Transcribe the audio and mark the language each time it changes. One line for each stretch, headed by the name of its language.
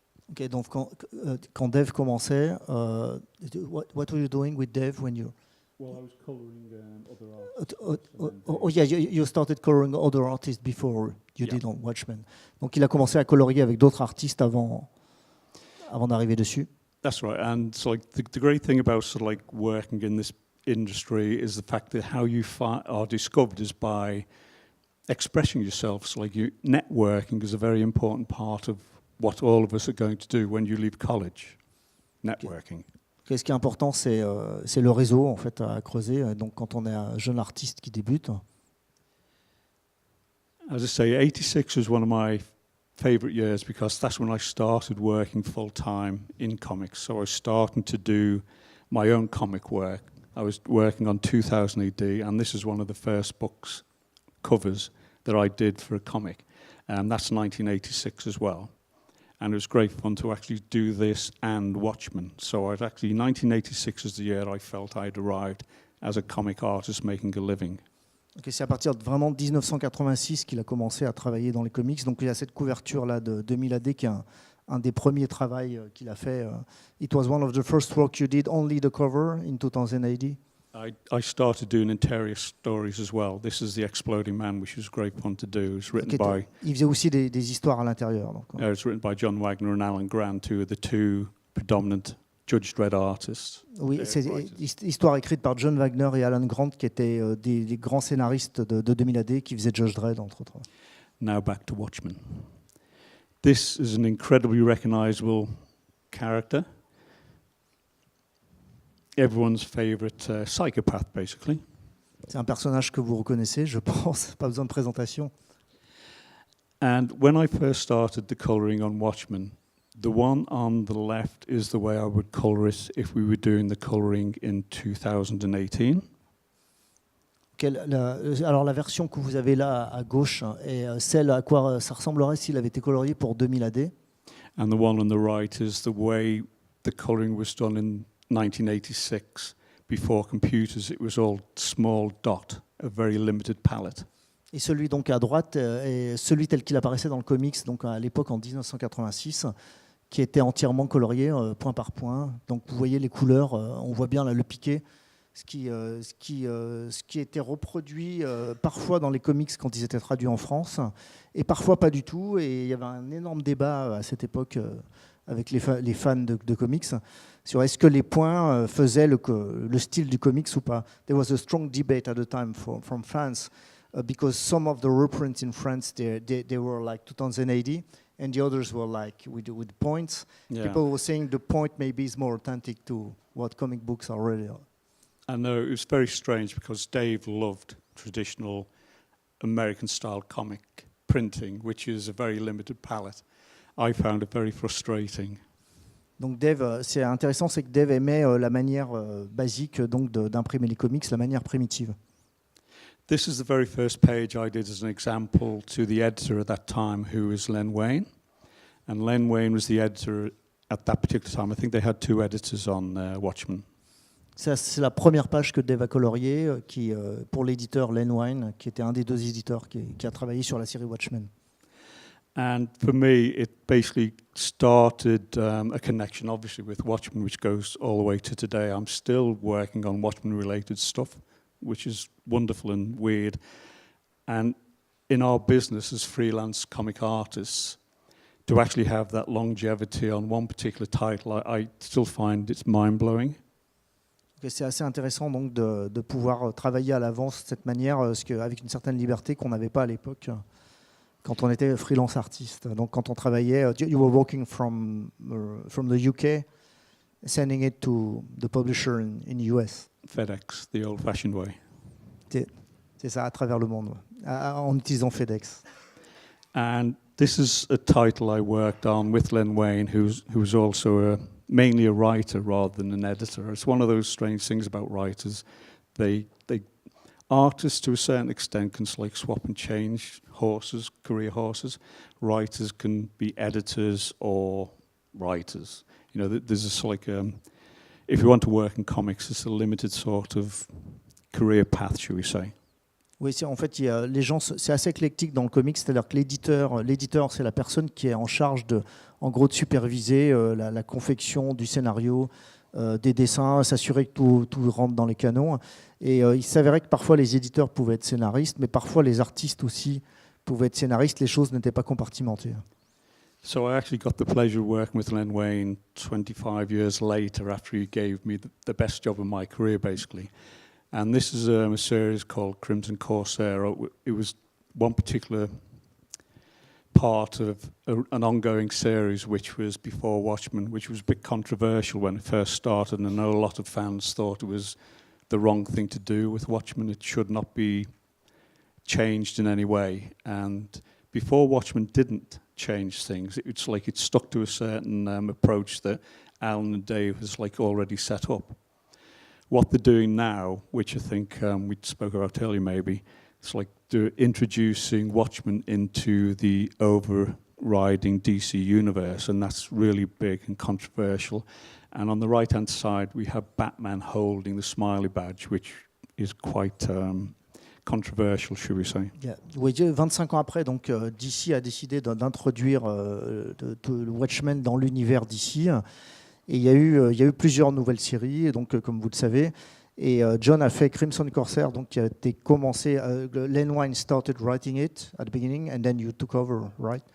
English: Okay,
French: donc quand Dave commençait,
English: what were you doing with Dave when you? Well, I was coloring other Oh artists. yeah, you started coloring other artists before you did on Watchmen.
French: Donc il a commencé à colorier avec d'autres artistes avant d'arriver dessus.
English: That's right, and so like the great thing about sort of like working in this industry is the fact that how you are discovered is by expressing yourself. So like networking is a very important part of what all of us are going to do when you leave college. Networking.
French: Okay, ce qui est important, c'est le réseau en fait à creuser. Donc quand on est un jeune artiste qui débute.
English: As I say, 86 was one of my favorite years because that's when I started working full time in comics. So I was starting to do my own comic work. I was working on 2000 AD, and this is one of the first books covers that I did for a comic. That's 1986 as well. And it was great fun to actually do this and Watchmen. So I'd actually, 1986 is the year I felt I'd arrived as a comic artist making a living.
French: Okay, c'est à partir de vraiment 1986 qu'il a commencé à travailler dans les comics. Donc il y a cette couverture-là de 2000 AD qui est un des premiers travaux qu'il a fait.
English: It was one of the first work you did, only the cover in 2080. I started doing interior stories as well. This is The Exploding Man, which was great fun to do. It was written by...
French: Il faisait aussi des histoires à l'intérieur. Donc,
English: it was written by John Wagner and Alan Grant, who are the two predominant Judge Dredd artists.
French: Oui, c'est histoire écrite par John Wagner et Alan Grant, qui étaient des grands scénaristes de 2000 AD, qui faisaient Judge Dredd, entre autres.
English: Now back to Watchmen. This is an incredibly recognizable character. Everyone's favorite psychopath, basically.
French: C'est un personnage que vous reconnaissez, je pense, pas besoin de présentation.
English: And when I first started the coloring on Watchmen, the one on the left is the way I would color it if we were doing the coloring in 2018.
French: Alors la version que vous avez là à gauche est celle à quoi ça ressemblerait s'il avait été colorié pour 2000 AD.
English: And the one on the right is the way the coloring was done in 1986. Before computers, it was all small dot, a very limited palette.
French: Et celui donc à droite est celui tel qu'il apparaissait dans le comics, donc à l'époque en 1986, qui était entièrement colorié point par point. Donc vous voyez les couleurs, on voit bien là, le piqué, ce qui était reproduit parfois dans les comics quand ils étaient traduits en France, et parfois pas du tout. Et il y avait un énorme débat à cette époque avec les fans de comics sur est-ce que les points faisaient le style du comics ou pas.
English: There was a strong debate at the time from fans because some of the reprints in France they were like 2080 and the others were like with points. Yeah. People were saying the point maybe is more authentic to what comic books are really. I know, it was very strange because Dave loved traditional American-style comic printing, which is a very limited palette. I found it very frustrating.
French: Donc Dave, c'est intéressant, c'est que Dave aimait la manière basique donc d'imprimer les comics, la manière primitive.
English: This is the very first page I did as an example to the editor at that time, who was Len Wayne. And Len Wayne was the editor at that particular time. I think they had two editors on Watchmen.
French: C'est la première page que Dave a coloriée pour l'éditeur Len Wayne, qui était un des deux éditeurs qui a travaillé sur la série Watchmen.
English: And for me, it basically started a connection, obviously, with Watchmen, which goes all the way to today. I'm still working on Watchmen-related stuff, which is wonderful and weird. And in our business as freelance comic artists, to actually have that longevity on one particular title, I still find it's mind-blowing.
French: C'est assez intéressant donc de pouvoir travailler à l'avance de cette manière, avec une certaine liberté qu'on n'avait pas à l'époque. Quand on était freelance artiste, donc quand on travaillait,
English: you were working from the UK, sending it to the publisher in US. FedEx, the old-fashioned way.
French: C'est ça, à travers le monde, en utilisant FedEx.
English: And this is a title I worked on with Len Wayne, who's also mainly a writer rather than an editor. It's one of those strange things about writers. Artists, to a certain extent, can swap and change horses, career horses. Writers can be editors or writers. You know, there's this if you want to work in comics, it's a limited sort of career path, shall we say.
French: Oui, en fait, les gens, c'est assez éclectique dans le comics, c'est-à-dire que l'éditeur, c'est la personne qui est en charge de superviser la confection du scénario, des dessins, s'assurer que tout rentre dans les canons. Et il s'avérait que parfois les éditeurs pouvaient être scénaristes, mais parfois les artistes aussi pouvaient être scénaristes. Les choses n'étaient pas compartimentées.
English: So I actually got the pleasure of working with Len Wayne 25 years later, after he gave me the best job of my career, basically. And this is a series called Crimson Corsair. It was one particular part of an ongoing series which was before Watchmen, which was a bit controversial when it first started, and I know a lot of fans thought it was the wrong thing to do with Watchmen. It should not be changed in any way. And before Watchmen didn't change things, it's like it stuck to a certain approach that Alan and Dave has already set up. What they're doing now, which I think we spoke about earlier maybe, it's like they're introducing Watchmen into the riding DC universe, and that's really big and controversial. And on the right-hand side, we have Batman holding the smiley badge, which is quite controversial, should we say. Yeah.
French: Oui, 25 ans après, donc DC a décidé d'introduire le Watchmen dans l'univers DC. Et il y a eu plusieurs nouvelles séries, et donc comme vous le savez. Et John a fait Crimson Corsair, donc qui a été commencé.
English: Len Wein started writing it at the beginning, and then you took over, right?